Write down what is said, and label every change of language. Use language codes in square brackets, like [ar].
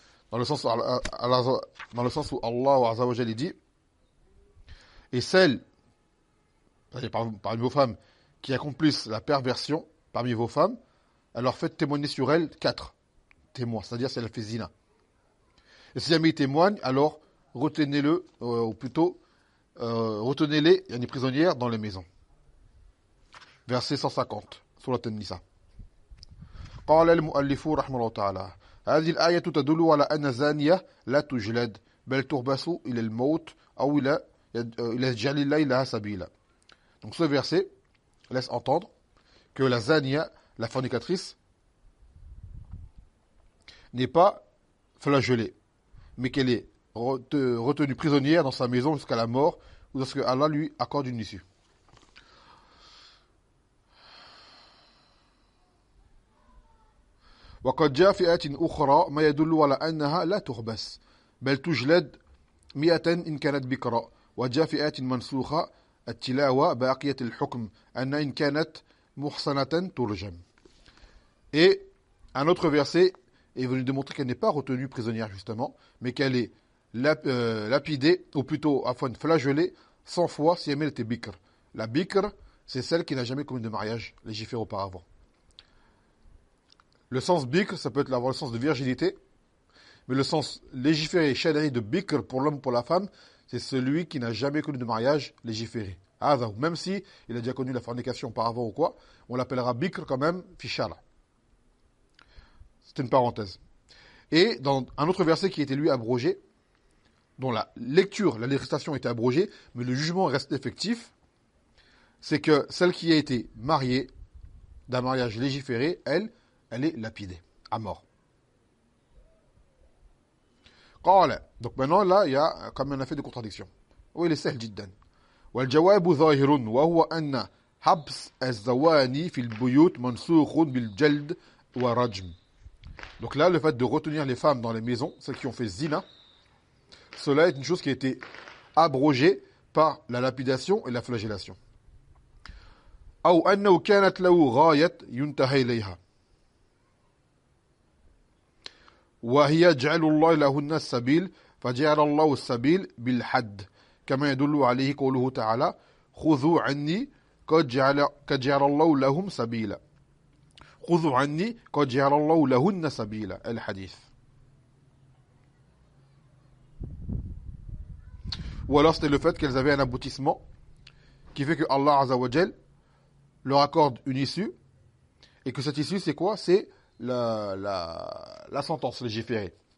[fr] Dans le sens où Allah Azza wa Jalla dit et celles parmi vos femmes qui accomplissent la perversion parmi vos femmes, alors faites témoigner sur elles 4 témoins, c'est-à-dire si elle fait zina. Et si jamais ils témoignent, alors retenez-le, ou plutôt retenez-les, il y a des prisonnières dans les maisons. Verset 150, sur la Nisa. [ar] قال المؤلف رحمه الله تعالى هذه الآية تدل على أن زانية لا تجلد بل تحبس إلى الموت أو إلى جعل الله لها سبيلا. [fr] Donc ce verset laisse entendre que la zania, la fornicatrice, n'est pas flagellée, mais qu'elle est retenue prisonnière dans sa maison jusqu'à la mort ou lorsque Allah lui accorde une issue. [ar] وقد جاء في آية أخرى ما يدل على أنها لا تحبس بل تجلد 100 إن كانت بكرا وجاء في آية منسوخة التلاوة باقية الحكم أن إن كانت محصنة ترجم. [fr] Et un autre verset est venu démontrer qu'elle n'est pas retenue prisonnière justement, mais qu'elle est lapidée, ou plutôt flagellée 100 fois si elle était bikr. La bikr, c'est celle qui n'a jamais commis de mariage légiféré auparavant. Le sens bikr, ça peut avoir le sens de virginité, mais le sens légiféré, shadri de bikr pour l'homme ou pour la femme, c'est celui qui n'a jamais connu de mariage légiféré. Même si il a déjà connu la fornication auparavant ou quoi, on l'appellera bikr quand même, fichara. C'est une parenthèse. Et dans un autre verset qui était lui abrogé, dont la lecture, la législation était abrogée, mais le jugement reste effectif, c'est que celle qui a été mariée d'un mariage légiféré, elle est lapidée, à mort. Donc maintenant, là, il y a comme un effet de contradiction. Oui, il est simple [ar] جدا. والجواب ظاهر وهو أن حبس الزواني في البيوت منسوخ بالجلد ورجم. [fr] Donc là, le fait de retenir les femmes dans les maisons, celles qui ont fait zina, cela est une chose qui a été abrogée par la lapidation et la flagellation. [ar] أو أنه كانت له غاية ينتهي إليها. وهي جعل الله لهن السبيل فجعل الله السبيل بالحد كما يدل عليه قوله تعالى خذوا عني قد جعل الله لهم سبيلا خذوا عني قد جعل الله لهن سبيلا الحديث. [fr] Ou alors c'était le fait qu'elles avaient un aboutissement qui fait que Allah Azza wa Jal leur accorde une issue et que cette issue c'est quoi? C'est la sentence légiférée.